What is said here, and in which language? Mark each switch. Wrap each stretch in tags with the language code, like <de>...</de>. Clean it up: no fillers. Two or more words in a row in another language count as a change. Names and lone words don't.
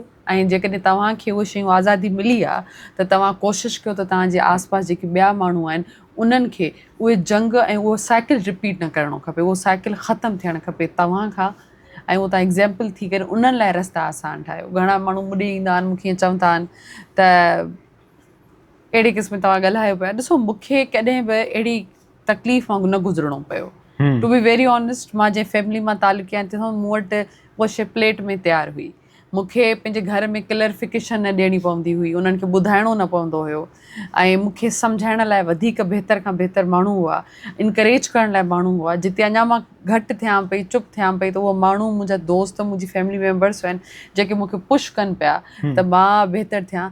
<sd>ऐं जेकॾहिं तव्हांखे उहे शयूं आज़ादी मिली आहे त तव्हां कोशिशि कयो त तव्हांजे आसपास जेके ॿिया माण्हू आहिनि उन्हनि खे उहे जंग ऐं उहो साइकिल रिपीट न करिणो खपे, उहो साइकिल ख़तमु थियणु खपे तव्हां खां. ऐं उहो तव्हां एग्ज़ाम्पल थी करे उन्हनि लाइ रस्ता आसान ठाहियो. घणा माण्हू मुॾे ईंदा आहिनि, मूंखे ईअं चवंदा आहिनि त अहिड़े क़िस्म तव्हां ॻाल्हायो पिया. ॾिसो, मूंखे कॾहिं बि अहिड़ी तकलीफ़ वांगुरु न गुज़रणो पियो.</sd> <en>to be very honest,</en> <sd>मां जंहिं फैमिली मां तालुकी आहियां तंहिंखां मूं वटि उहा शइ प्लेट में तयारु हुई. मूंखे पंहिंजे घर में क्लैरिफिकेशन न ॾियणी पवंदी हुई, उन्हनि खे ॿुधाइणो न पवंदो हुयो. ऐं मूंखे सम्झाइण लाइ वधीक बहितर खां बहितर माण्हू हुआ, इनकरेज करण लाइ माण्हू हुआ. जिते अञा मां घटि थियां पई, चुप थियां पई, त उहो माण्हू मुंहिंजा दोस्त, मुंहिंजी</sd> <en>family members</en> <sd>आहिनि जेके मूंखे पुश कनि पिया त मां बहितर थियां.</sd>